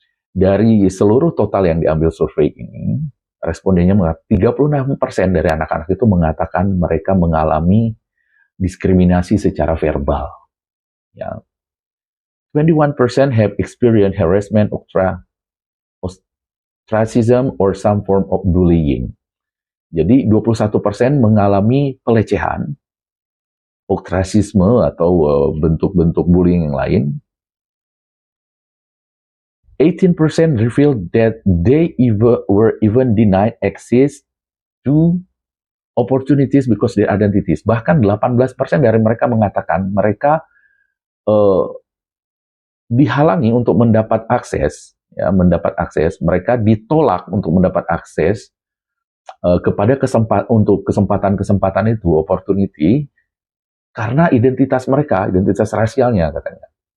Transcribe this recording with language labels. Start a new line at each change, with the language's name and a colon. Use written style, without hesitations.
Indonesian: Dari seluruh total yang diambil survei ini, respondennya 36% dari anak-anak itu mengatakan mereka mengalami diskriminasi secara verbal. Ya.
English: 21% have experienced harassment, ostracism, or some form of bullying.
Indonesian: Jadi 21% mengalami pelecehan, ostracisme atau bentuk-bentuk bullying yang lain.
English: 18% revealed that they were even denied access to opportunities because their identities.
Indonesian: Bahkan 18% dari mereka mengatakan mereka dihalangi untuk mendapat akses, mereka ditolak untuk mendapat akses kepada kesempatan itu, opportunity, karena identitas mereka, identitas rasialnya katanya.